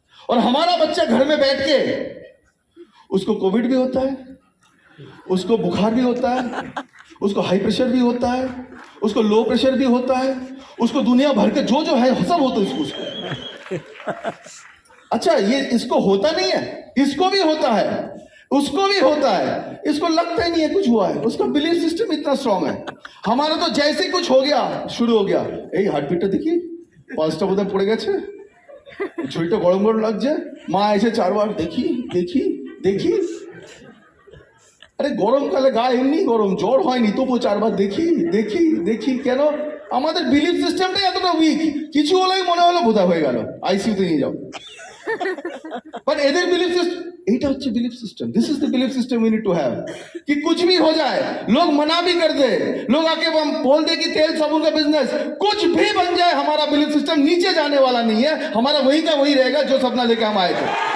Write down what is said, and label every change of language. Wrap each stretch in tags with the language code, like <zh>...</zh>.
<hi>और हमारा बच्चा घर में बैठ के, उसको कोविड भी होता है, उसको बुखार भी होता है, उसको हाई प्रेशर भी होता है, उसको लो प्रेशर भी होता है, उसको दुनिया भर के जो है सब होता है उसको। अच्छा ये इसको होता नहीं है, इसको भी होता है। उसको भी होता है, इसको लगता ही नहीं है कुछ हुआ है, उसका बिलीफ सिस्टम इतना स्ट्रांग है। हमारा तो जैसे कुछ हो गया</hi> <bn>शुरू हो गया, এই হার্টবিটটা দেখি 5টা বোধহয় পড়ে গেছে, শরীরটা গরম গরম লাগছে, মা এসে 4বার দেখি দেখি দেখি, আরে গরমকালে গা এমনি গরম, জ্বর হয়নি তবু 4বার দেখি দেখি দেখি। কেন? আমাদের বিলিফ সিস্টেমটাই এতটা উইক, কিছু হলেই মনে হলো বোধহয় হয়ে গেল, আইসিইউতে নিয়ে যাও।</bn> <hi>पर एदर बिलीफ सिस्टम,</hi> <bn>এটা হচ্ছে</bn> <hi>belief system,</hi> <en>this is the belief system we need to have</en> <hi>कि कुछ भी हो जाए, लोग मना भी कर दे, लोग आके बोल दे कि तेल साबुन का बिजनेस, कुछ भी बन जाए, हमारा बिलीफ सिस्टम नीचे जाने वाला नहीं है, हमारा वही का वही रहेगा जो सपना लेके हम आए थे।</hi>